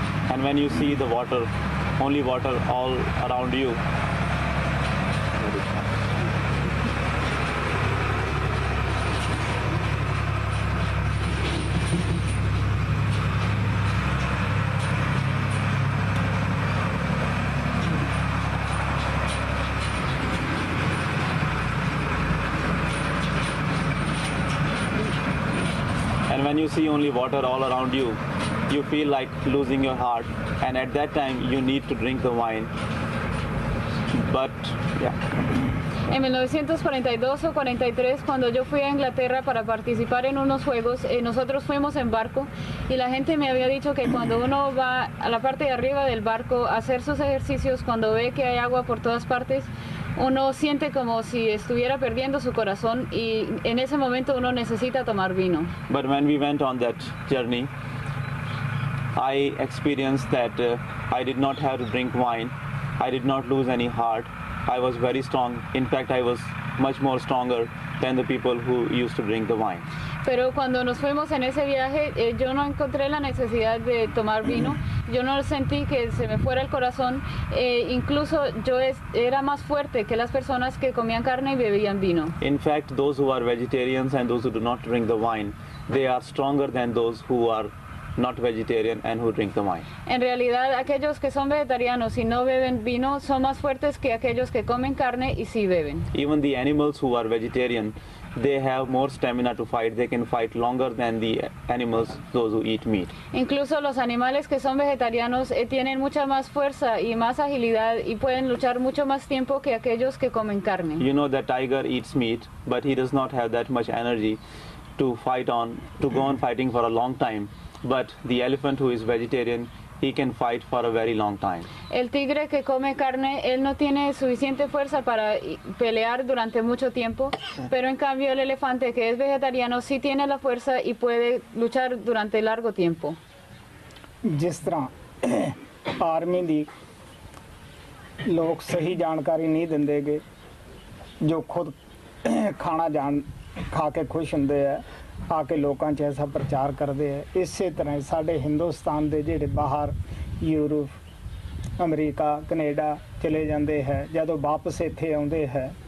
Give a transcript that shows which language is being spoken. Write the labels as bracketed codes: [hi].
[en] and when you see the water, only water all around you, and when you see only water all around you, you feel like losing your heart, and at that time you need to drink the wine. But yeah. [es] En 1942 o 43, cuando yo fui a Inglaterra para participar en unos juegos, nosotros fuimos en barco y la gente me había dicho que cuando uno va a la parte de arriba del barco a hacer sus ejercicios, cuando ve que hay agua por todas partes, uno siente como si estuviera perdiendo su corazón y en ese momento uno necesita tomar vino. [en] But when we went on that journey, I experienced that I did not have to drink wine. I did not lose any heart. I was very strong. In fact, I was much more stronger than the people who used to drink the wine. [es] Pero cuando nos fuimos en ese viaje, yo no encontré la necesidad de tomar vino. Yo no sentí que se me fuera el corazón. Incluso yo era más fuerte que las personas que comían carne y bebían vino. [en] In fact, those who are vegetarians and those who do not drink the wine, they are stronger than those who are not vegetarian and who drink the wine. [es] En realidad, aquellos que son vegetarianos y no beben vino son más fuertes que aquellos que comen carne y sí beben. [en] Even the animals who are vegetarian, they have more stamina to fight. They can fight longer than the animals, those who eat meat. [es] Incluso los animales que son vegetarianos tienen mucha más fuerza y más agilidad y pueden luchar mucho más tiempo que aquellos que comen carne. [en] You know that tiger eats meat, but he does not have that much energy to go on fighting for a long time. But the elephant who is vegetarian, he can fight for a very long time. [es] El tigre que come carne, él no tiene suficiente fuerza para pelear durante mucho tiempo, pero en cambio el elefante que es vegetariano sí tiene la fuerza y puede luchar durante largo tiempo. [hi] जिस तरह army [pa] ਦੀ ਲੋਕ ਸਹੀ ਜਾਣਕਾਰੀ ਨਹੀਂ ਦਿੰਦੇਗੇ ਜੋ ਖੁਦ ਖਾ ਕੇ ਖੁਸ਼ ਹੁੰਦੇ ਆ ਆ ਕੇ ਲੋਕਾਂ 'ਚ ਐਸਾ ਪ੍ਰਚਾਰ ਕਰਦੇ ਆ ਇਸੇ ਤਰ੍ਹਾਂ ਸਾਡੇ ਹਿੰਦੁਸਤਾਨ ਦੇ ਜਿਹੜੇ ਬਾਹਰ ਯੂਰਪ ਅਮਰੀਕਾ ਕੈਨੇਡਾ ਚਲੇ ਜਾਂਦੇ ਹੈ ਜਦੋਂ ਵਾਪਸ ਇੱਥੇ ਆਉਂਦੇ ਹੈ